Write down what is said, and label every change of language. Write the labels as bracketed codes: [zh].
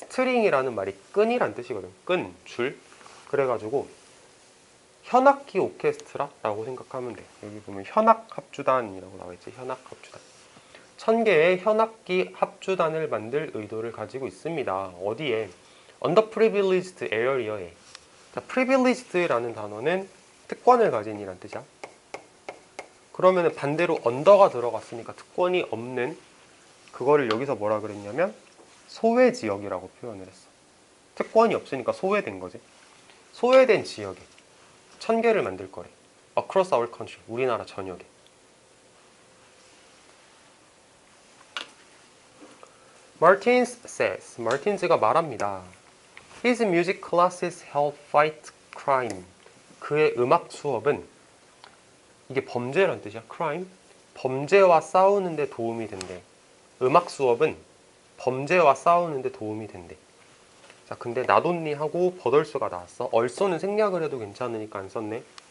[ko] 스트링이라는 말이 끈이란 뜻이거든. 끈, 줄. 그래가지고 현악기 오케스트라라고 생각하면 돼. 여기 보면 현악 합주단이라고 나와있지. 현악 합주단. 1,000개의 현악기 합주단을 만들 의도를 가지고 있습니다. 어디에? [en] underprivileged area에. [ko] 자, privileged라는 단어는 특권을 가진이란 뜻이야. 그러면 반대로 under가 들어갔으니까 특권이 없는 그거를 여기서 뭐라 그랬냐면 소외 지역이라고 표현을 했어. 특권이 없으니까 소외된 거지. 소외된 지역에 1,000개를 만들 거래. [en] across our country, [ko] 우리나라 전역에. [en] Martins says, [ko] 마틴즈가 말합니다. [en] His music classes help fight crime. [ko] 그의 음악 수업은, 이게 범죄란 뜻이야, crime. 범죄와 싸우는 데 도움이 된대. 음악 수업은 범죄와 싸우는 데 도움이 된대. 자, 근데 나돈니하고 버덜스가 나왔어. 얼쏘는 생략을 해도 괜찮으니까 안 썼네.